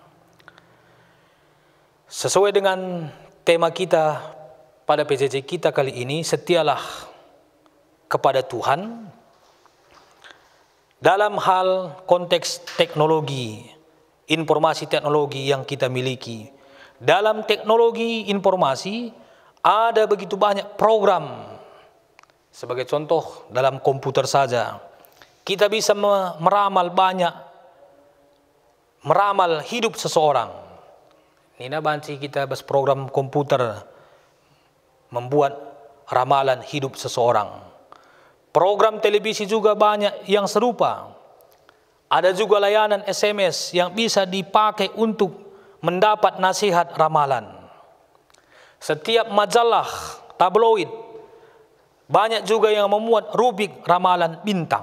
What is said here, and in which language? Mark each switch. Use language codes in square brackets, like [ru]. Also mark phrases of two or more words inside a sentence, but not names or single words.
[id] Sesuai dengan tema kita pada PJJ kita kali ini, setialah kepada Tuhan dalam hal konteks teknologi, informasi teknologi yang kita miliki. Dalam teknologi informasi ada begitu banyak program. Sebagai contoh dalam komputer saja, kita bisa meramal hidup seseorang. [btx] Nina banci kita bas [id] program komputer membuat ramalan hidup seseorang. Program televisi juga banyak yang serupa. Ada juga layanan SMS yang bisa dipakai untuk mendapat nasihat ramalan. Setiap majalah tabloid banyak juga yang memuat rubrik ramalan bintang.